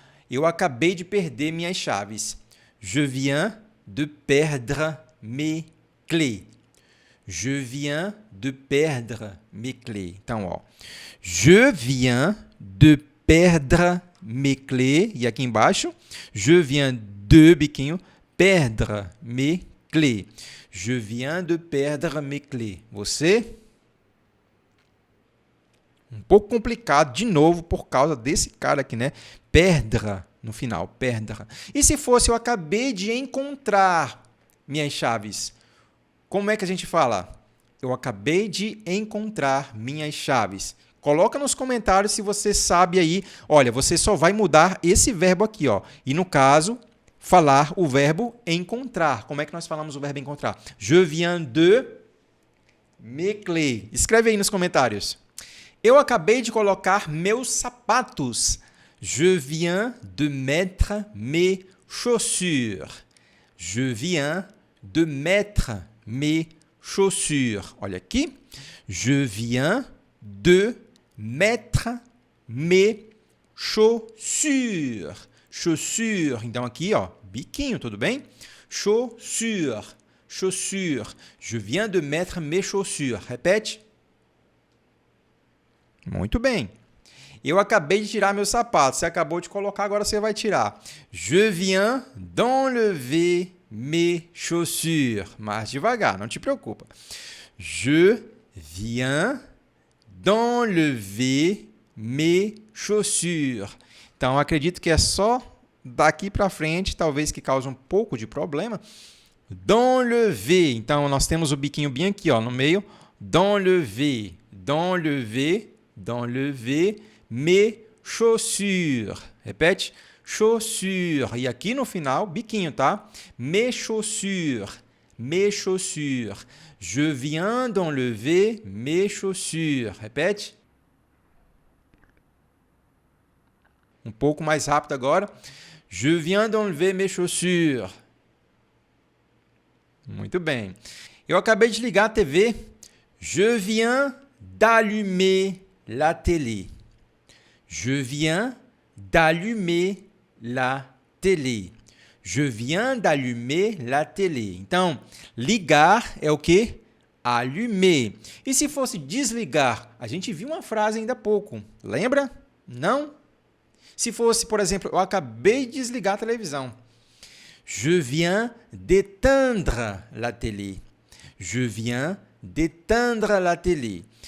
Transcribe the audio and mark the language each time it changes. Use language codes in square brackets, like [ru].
[pt] Eu acabei de perder minhas chaves. [fr] Je viens de perdre mes clés. Je viens de perdre mes clés. [pt] Então, ó. [fr] Je viens de perdre mes clés. [pt] E aqui embaixo, [fr] je viens de, biquinho, perdre mes clés. Je viens de perdre mes clés. [pt] Você? Um pouco complicado, de novo, por causa desse cara aqui, né? Perdre, no final, perdre. E se fosse, eu acabei de encontrar minhas chaves. Como é que a gente fala? Eu acabei de encontrar minhas chaves. Coloca nos comentários se você sabe aí. Olha, você só vai mudar esse verbo aqui, ó. E no caso, falar o verbo encontrar. Como é que nós falamos o verbo encontrar? [fr] Je viens de mes clés. [pt] Escreve aí nos comentários. Eu acabei de colocar meus sapatos. [fr] Je viens de mettre mes chaussures. Je viens de mettre mes chaussures. [pt] Olha aqui. [fr] Je viens de mettre mes chaussures. Chaussures. [pt] Então aqui, ó, biquinho, tudo bem? [fr] Chaussures. Chaussures. Je viens de mettre mes chaussures. [pt] Repete. Muito bem. Eu acabei de tirar meus sapatos. Você acabou de colocar, agora você vai tirar. [fr] Je viens d'enlever mes chaussures. [pt] Mais devagar, não te preocupa. [fr] Je viens d'enlever mes chaussures. [pt] Então, acredito que é só daqui para frente, talvez que cause um pouco de problema. D'enlever. Então, nós temos o biquinho bem aqui, ó, no meio. [fr] D'enlever. D'enlever. D'enlever mes chaussures. [pt] Repete. Chaussures. E aqui no final, biquinho, tá? [fr] Mes chaussures. Mes chaussures. Je viens d'enlever mes chaussures. [pt] Repete. Um pouco mais rápido agora. [fr] Je viens d'enlever mes chaussures. [pt] Muito bem. Eu acabei de ligar a TV. [fr] Je viens d'allumer la télé. Je viens d'allumer la télé. Je viens d'allumer la télé. [pt] Então, ligar é o quê? Allumer. E se fosse desligar? A gente viu uma frase ainda há pouco. Lembra? Não? Se fosse, por exemplo, eu acabei de desligar a televisão. [fr] Je viens d'éteindre la télé. Je viens d'éteindre la télé.